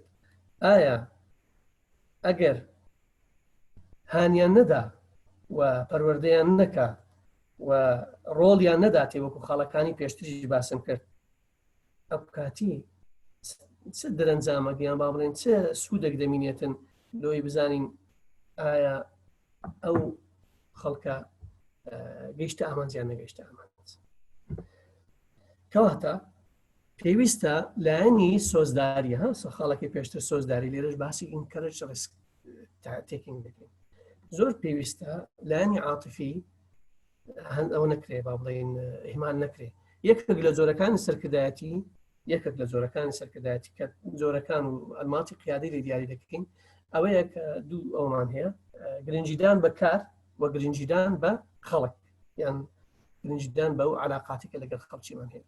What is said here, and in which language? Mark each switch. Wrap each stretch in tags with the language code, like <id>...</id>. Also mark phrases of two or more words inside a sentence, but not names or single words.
<ckb>ئایا ئەگەر هانیان نەدا و پەروەردەیان نەکا و ڕۆڵیان نەداتێ وەکو خاڵەکانی پێشتریش باسم کرد، ئەو کاتی چ دەرەنجامەگەیان با بڵێن چه سوودێک دەمینێتن لۆی بزانین ئایا ئەو خەڵکە گەیشتە ئامانجیان نەگەیشتە ئامانج. کەواتە پێویستە لایەنی سۆزداریە خاڵێکی پێشتر سۆزداری لێرەش باسی</ckb> <en>encourage risk taking</en> <ckb>دەکەین. زۆر پێویستە لایەنی عاتیفی ئەوە نەکرێ با بڵێن ئیهمال نەکرێ. یەکێک لە جۆرەکانی سەرکردایەتی کە جۆرەکان و ئەلماتی قیادی لە دیاری دەکەین ئەوەیە کە دوو ئەومان هەیە، گرنجیدان بە کار و گرنجیدان بە خەڵک یان گرنجیدان بە ئەو علاقاتی کە لەگەڵ خەڵکیمان هەیە.</ckb>